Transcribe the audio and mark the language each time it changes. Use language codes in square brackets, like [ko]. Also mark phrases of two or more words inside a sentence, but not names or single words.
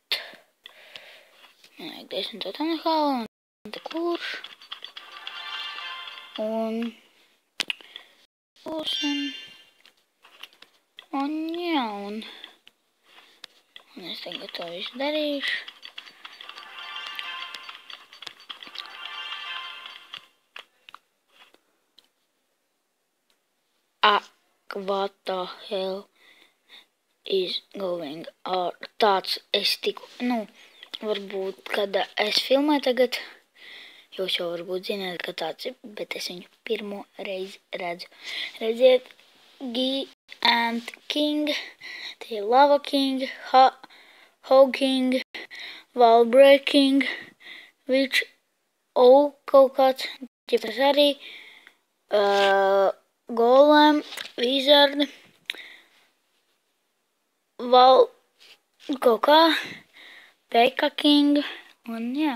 [lv] Man vajag 10 tonahālu un te kurš. Un būsim. Un jā, un es tagad to visu darīšu. [en] What the hell is going on? [lv] Tāds es tiku, varbūt, kad es filmēju tagad, jūs jau varbūt zināt, ka tāds ir, bet es viņu pirmo reizi redzu. Redziet, G and King, tie ir Lava King, Hog King, Wall Breaking, Witch, kaut kāds, tas arī, Golem, Wizard, Wall, kaut kā, Pekka King, un jā.